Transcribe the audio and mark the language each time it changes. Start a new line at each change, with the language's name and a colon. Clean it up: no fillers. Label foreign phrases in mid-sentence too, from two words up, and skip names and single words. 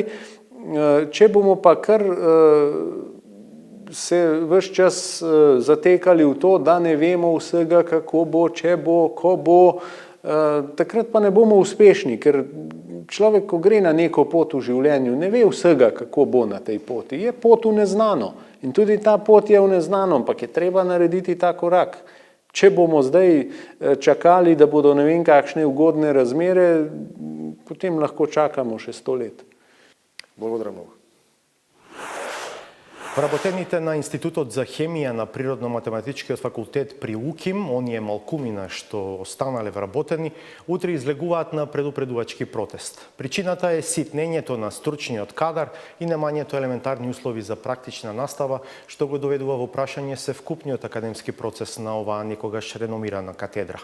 Slovenian: Če bomo pa kar se ves čas zatekali v to, da ne vemo vsega, kako bo, če bo, ko bo, takrat pa ne bomo uspešni, ker človek, ko gre na neko pot v življenju, ne ve vsega, kako bo na tej poti. Je pot v neznano. In tudi ta pot je v neznano, ampak je treba narediti ta korak. Če bomo zdaj čakali, da bodo ne vem kakšne ugodne razmere, potem lahko čakamo še 100 let.
Macedonian: Благодарам много. Вработените на Институтот за хемија на Природно-математичкиот факултет при УКИМ, оние малкумина што останале вработени, утре излегуваат на предупредувачки протест. Причината е ситнењето на стручниот кадар и немањето елементарни услови за практична настава, што го доведува во прашање севкупниот академски процес на оваа некогаш реномирана катедра.